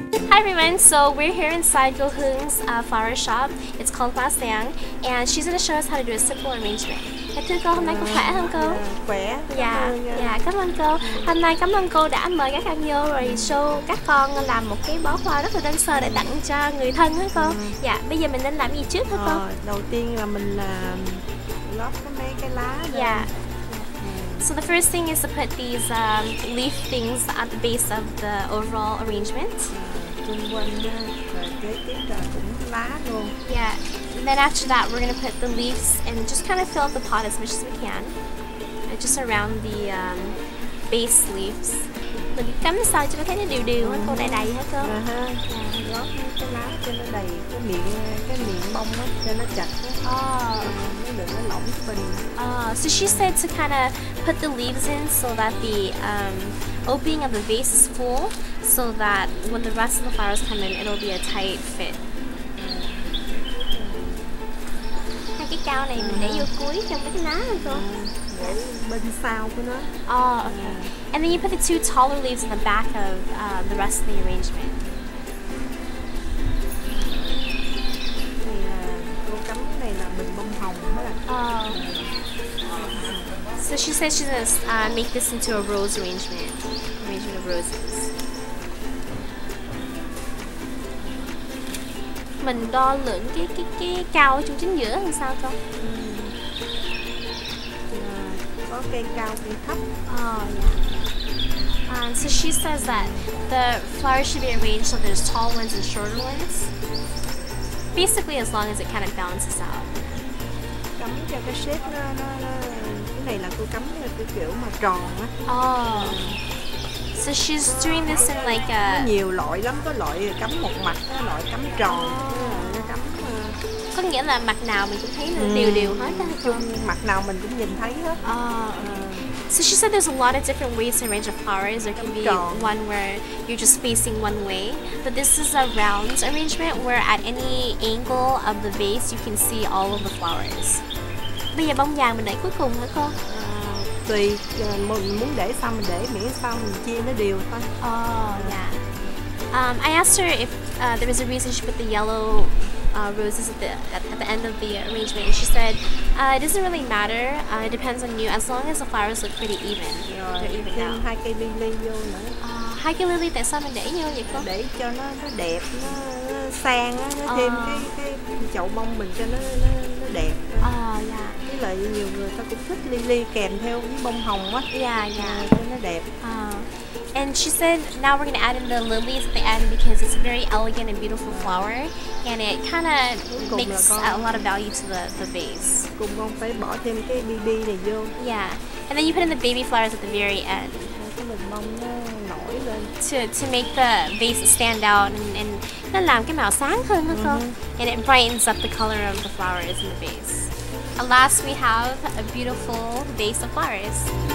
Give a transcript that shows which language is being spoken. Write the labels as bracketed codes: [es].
[en] Hi everyone, so we're here inside Cô Hương flower shop. It's called Pa Sang, and she's going to show us how to do a simple arrangement. [vi] Thưa cô, hôm nay cô khỏe không cô? Khỏe. Dạ, cảm ơn cô. Hôm nay cảm ơn cô đã mời các anh vô rồi show các con làm một cái bó hoa rất là đơn sơ để tặng cho người thân hả cô? Dạ, bây giờ mình nên làm gì trước hả cô? Đầu tiên là mình lót mấy cái lá lên. [en] Yeah. So the first thing is to put these leaf things at the base of the overall arrangement. [vi] Xung quanh kế tiếp là cũng lá luôn. [en] Yeah. And then after that, we're going to put the leaves and just kind of fill up the pot as much as we can. Just around the base leaves. [vi] Mình cắm sao cho nó thấy nó đều đều hết cô, đầy đầy hết cô. Gót cái lá cho nó đầy cái miệng bông á, cho nó chặt á. Nó đừng có lỏng cái bình. [en] So she said to kind of put the leaves in so that the opening of the vase is full, so that when the rest of the flowers come in, it'll be a tight fit. [vi] Hai cái cao này mình để vô cuối trong mấy cái lá hả cô? Để bên sau của nó. [en] Okay. And then you put the two taller leaves in the back of the rest of the arrangement. [vi] Này là cô cắm cái này là bình bông hồng đó. [en] So she says she's gonna make this into a rose arrangement of roses. [vi] Mình đo lượng cái cao ở trong chính giữa làm sao không? Có cây cao, cây thấp. [en] So she says that the flowers should be arranged so there's tall ones and shorter ones. Basically, as long as it kind of balances out. [vi] Cắm cho cái shape nó cái này là cô cắm cái kiểu mà tròn á. [en] So she's doing this in like a... [vi] Có nhiều loại lắm, có loại cắm một mặt, có loại cắm tròn. Cắm có nghĩa là mặt nào mình cũng thấy nó đều đều hết á. Mặt nào mình cũng nhìn thấy hết. [en] So she said there's a lot of different ways to arrange the flowers. There can be one where you're just facing one way, but this is a round arrangement where at any angle of the vase you can see all of the flowers. [vi] Bây giờ bông vàng mình để cuối cùng hả cô? Tùy, mình muốn để sao mình để, miễn sao mình chia nó đều thôi. [en] I asked her if there was a reason she put the yellow roses at the end of the arrangement, and she said it doesn't really matter. It depends on you, as long as the flowers look pretty even. They're even out. [vi] Hai cây lily vô nữa. Hai cây lily tại sao mình để vô vậy cô? Để cho nó đẹp, nó sang á, nó thêm cái chậu bông mình cho nó đẹp. Với lại nhiều người ta cũng thích lily kèm theo với bông hồng á. Cho nó đẹp. [en] And she said now we're going to add in the lilies at the end because it's a very elegant and beautiful flower, and it kind of makes a lot of value to the vase. [vi] Cùng con phải bỏ thêm cái BB này vô. [en] And then you put in the baby flowers at the very end. [vi] Cái bình bông nó nổi lên. [en] To make the vase stand out and [vi] nó làm cái màu sáng hơn hả cô? [en] And it brightens up the color of the flowers in the vase. And last we have a beautiful vase of flowers.